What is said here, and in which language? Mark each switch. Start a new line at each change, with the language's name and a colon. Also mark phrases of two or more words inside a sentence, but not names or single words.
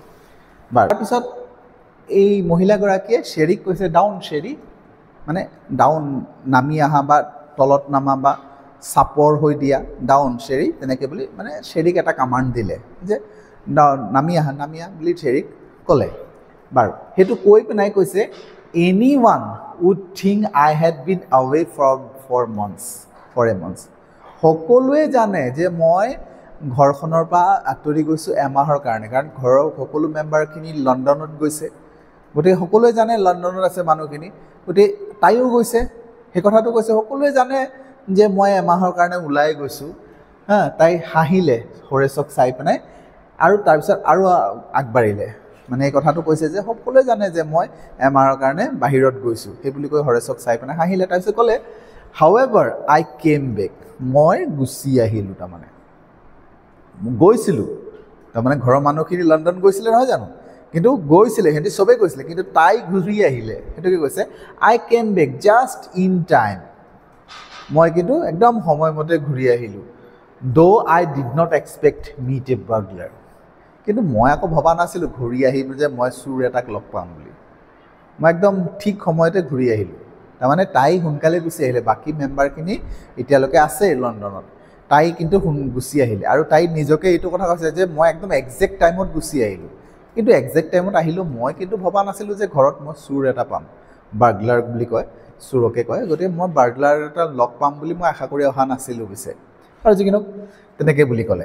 Assamese: বাৰু তাৰপিছত এই মহিলাগৰাকীয়ে শ্বেৰীক কৈছে ডাউন শ্বেৰী, মানে ডাউন নামি অহা বা তলত নামা বা চাপৰ হৈ দিয়া, ডাউন শ্বেৰী তেনেকৈ বুলি মানে শ্বেৰীক এটা কামাণ্ড দিলে যে নামি আহা বুলি শ্বেৰীক ক'লে। বাৰু সেইটো কৈ পিনাই কৈছে
English: anyone would think I had been away for a month.
Assamese: সকলোৱে জানে যে মই ঘৰখনৰ পৰা আঁতৰি গৈছোঁ এমাহৰ কাৰণে, কাৰণ ঘৰৰ সকলো মেম্বাৰখিনি লণ্ডনত গৈছে, গতিকে সকলোৱে জানে লণ্ডনত আছে মানুহখিনি, গতিকে তাইও গৈছে, সেই কথাটো কৈছে, সকলোৱে জানে যে মই এমাহৰ কাৰণে ওলাই গৈছোঁ। তাই হাঁহিলে হৰেশক চাই পিনাই, আৰু তাৰপিছত আৰু আগবাঢ়িলে, মানে এই কথাটো কৈছে যে সকলোৱে জানে যে মই এমাহৰ কাৰণে বাহিৰত গৈছোঁ, সেই বুলি কৈ হৰেশক চাই পিনে হাঁহিলে। তাৰপিছত ক'লে
English: however I came back,
Assamese: মই গুচি আহিলোঁ, তাৰমানে গৈছিলোঁ, তাৰমানে ঘৰৰ মানুহখিনি লণ্ডন গৈছিলে নহয় জানো, কিন্তু গৈছিলে, সিহঁতি চবেই গৈছিলে, কিন্তু তাই ঘূৰি আহিলে, সেইটোকে কৈছে
English: I came back just in time,
Assamese: মই কিন্তু একদম সময়মতে ঘূৰি আহিলোঁ,
English: though I did not expect meet a burglar,
Assamese: কিন্তু মই আকৌ ভবা নাছিলোঁ ঘূৰি আহিলোঁ যে মই চোৰ এটাক লগ পাম বুলি, মই একদম ঠিক সময়তে ঘূৰি আহিলোঁ। তাৰমানে তাই সোনকালে গুচি আহিলে, বাকী মেম্বাৰখিনি এতিয়ালৈকে আছে লণ্ডনত, তাই কিন্তু গুচি আহিলে, আৰু তাই নিজকে এইটো কথা কৈছে যে মই একদম
English: exact timeত
Assamese: গুচি আহিলোঁ, কিন্তু
English: exact timeত
Assamese: আহিলোঁ, মই কিন্তু ভবা নাছিলোঁ যে ঘৰত মই চোৰ এটা পাম, বাৰ্গলাৰ বুলি কয়, চোৰকে কয়, গতিকে মই বাৰ্গলাৰ এটা লগ পাম বুলি মই আশা কৰি অহা নাছিলোঁ পিছে, আৰু যিকিনো তেনেকৈ বুলি ক'লে।